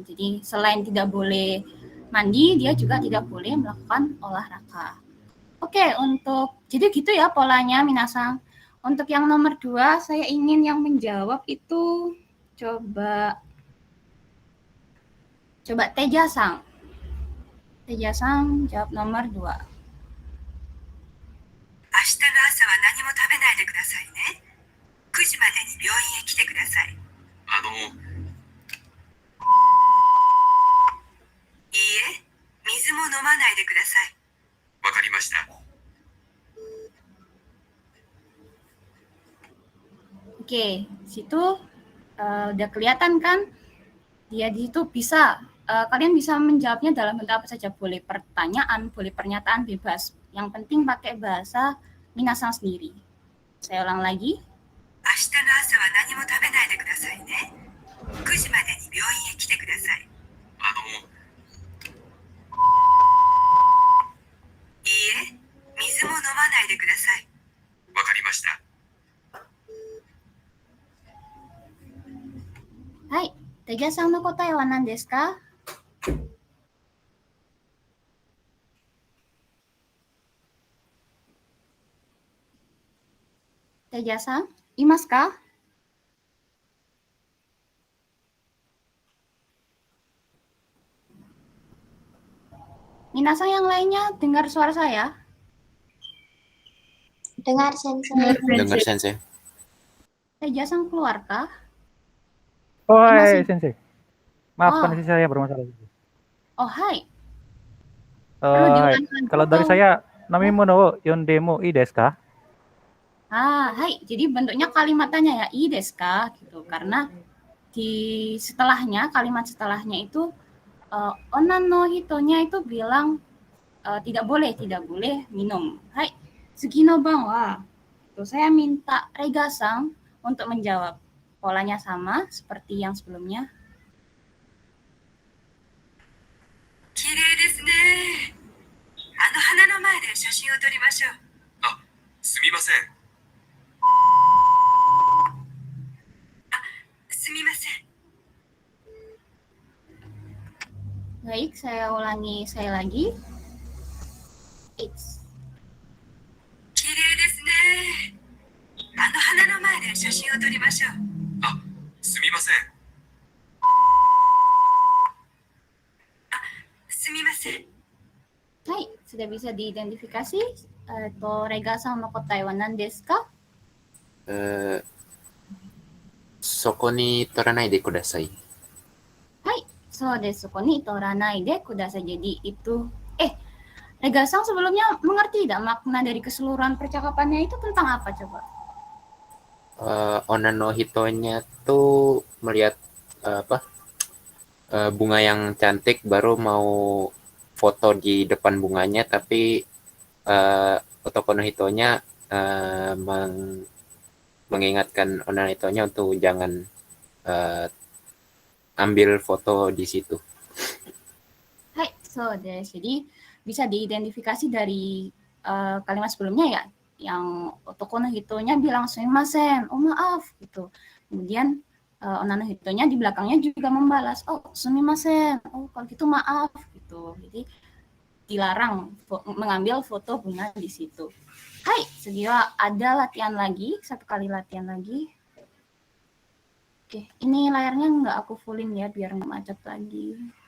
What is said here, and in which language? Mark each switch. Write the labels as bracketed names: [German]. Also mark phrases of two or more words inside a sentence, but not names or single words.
[Indonesian] Jadi selain tidak boleh mandi, dia juga tidak boleh melakukan olahraga. Oke, jadi gitu ya polanya, minasang. Untuk yang nomor 2, saya ingin yang menjawab itu coba Teja-sang. Teja-sang jawab nomor 2. [Japanese] 明日の朝は何も食べないでくださいね。9時までに病院へ来てください。いいえ、水も飲まないでください。わかりました。 [Indonesian] Oke, situ udah kelihatan kan? Dia di situ bisa, kalian bisa menjawabnya dalam bentuk apa saja. Boleh pertanyaan, boleh pernyataan, bebas. Yang penting pakai bahasa minasang sendiri. Saya ulang lagi. 明日の朝は何も食べないでくださいね。9時までに病院へ来てください。いいえ、水も飲まないでください。わかりました。 [Japanese] はい、Teja-sangの答えは何ですか? Teja-sang, imasu ka? [Indonesian] Minasang yang lainnya dengar suara saya? Dengar Sensei. Dengar Sensei. Teja-sang keluar kah? Oh, Masih- Sensei. Maaf, Oh. koneksi saya bermasalah. Oh, hai. Eh, diulangi kalau dari atau- saya, [Japanese] なみものを読んでもいいですか? Hai. [Indonesian] Jadi bentuknya kalimat tanya ya, [Japanese] いですか? [Indonesian] Gitu. Karena di setelahnya, kalimat setelahnya itu [Japanese] おなんのひとnya [Indonesian] itu bilang tidak boleh minum. [Japanese] はい、すぎのばんは. [Indonesian] Tuh, saya minta Rega-sang untuk menjawab. Polanya sama seperti yang sebelumnya. [Japanese] 綺麗ですね。あの花の前で写真を撮りましょう。すみません。すみません。 [Indonesian] Baik, saya ulangi saya lagi. [English] It's [Japanese] 綺麗ですね。あの花の前で写真を撮りましょう。あ、すみません。すみません。 [Indonesian] Hai, sudah bisa diidentifikasi. [Japanese] Rega-sanのこたいは何ですか? そこに取らないでください。はい、そうです. そこに取らないでください. [Indonesian] Jadi itu. Rega-san sebelumnya mengerti tidak makna dari keseluruhan percakapannya itu tentang apa coba? [Japanese] Onna no hitonya [Indonesian] tuh melihat bunga yang cantik baru mau foto di depan bunganya, tapi [Japanese] Otoko no hitonya [Indonesian] mengingatkan [Japanese] Onna no hitonya [Indonesian] untuk jangan ambil foto di situ. [Japanese] はい、そうです. [Indonesian] Jadi bisa diidentifikasi dari kalimat sebelumnya ya, yang [Japanese] otoko no hitonya [Indonesian] bilang sumimasen, oh maaf gitu. Kemudian [Japanese] onna no hitonya [Indonesian] di belakangnya juga membalas, oh sumimasen, oh kalau gitu maaf gitu. Jadi dilarang mengambil foto bunga di situ. Hai, segera ada latihan lagi, satu kali latihan lagi. Oke, ini layarnya nggak aku fullin ya biar nggak macet lagi.